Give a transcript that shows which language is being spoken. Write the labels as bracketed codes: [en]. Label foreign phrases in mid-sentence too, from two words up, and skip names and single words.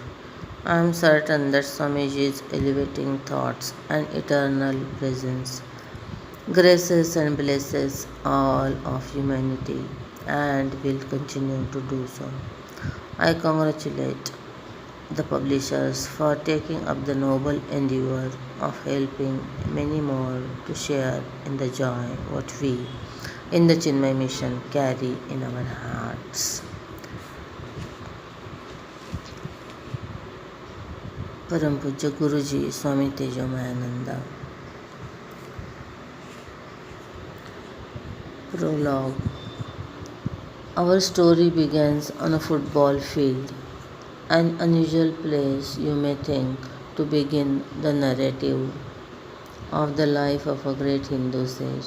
[en] I am certain that Swamiji's elevating thoughts and eternal presence graces and blesses all of humanity and will continue to do so. I congratulate the publishers for taking up the noble endeavor of helping many more to share in the joy what we in the Chinmay mission carry in our hearts. [hi] परम पूज्य गुरु जी स्वामी तेजोमयानंदा. [en] Prologue. Our story begins on a football field, an unusual place you may think to begin the narrative of the life of a great Hindu sage.